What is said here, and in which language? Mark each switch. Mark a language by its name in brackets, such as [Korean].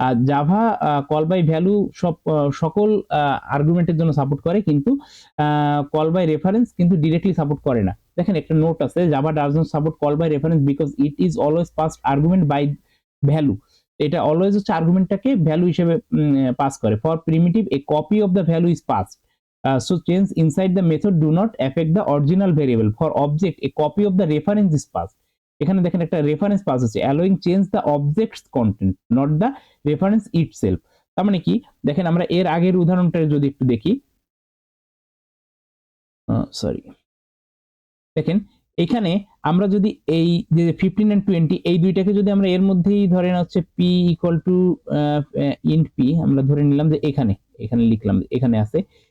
[Bangla] Java call by value সকল আর্গুমেন্টের জন্য সাপোর্ট করে, কিন্তু কল বাই রেফারেন্স কিন্তু ডিরেক্টলি সাপোর্ট করে না। দেখেন একটা নোট আছে, [English] Java does not support call by reference because it is always passed argument by value. [Bangla] এটা অলওয়েজ হচ্ছে আর্গুমেন্টটাকে ভ্যালু হিসেবে পাস করে। [English] For primitive a copy of the value is passed, so change inside the method do not affect the original variable. For object a copy of the reference is passed. [Bangla] এখানে দেখেন একটা reference pass আছে, [English] allowing change the object's content not the reference itself। [Bangla] তার মানে কি দেখেন আমরা এর আগের উদাহরণটা যদি একটু দেখি, সরি দেখেন এখানে আমরা যদি এই যে 15 এন্ড 20 এই দুইটাকে যদি আমরা এর মধ্যেই ধরেন হচ্ছে p equal to int p, আমরা ধরে নিলাম যে এখানে লিখলাম এখানে আছে